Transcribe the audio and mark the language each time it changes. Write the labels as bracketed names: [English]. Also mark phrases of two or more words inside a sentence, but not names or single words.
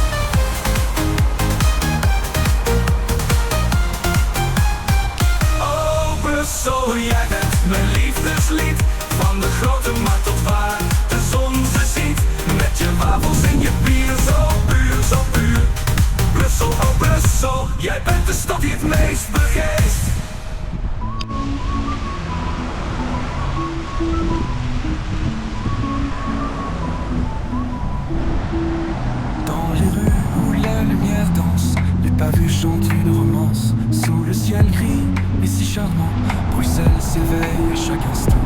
[Dutch] Oh Brussel, jij bent mijn liefdeslied. Van de grote markt tot waar de zon ze ziet. Met je wafels en je bier zo puur, zo puur. Brussel, oh Brussel, jij bent de stad die het meest begeest. [French] Dans les rues où la lumière danse, les pavés chantent une romance. Sous le ciel gris et si charmant, Bruxelles s'éveille à chaque instant.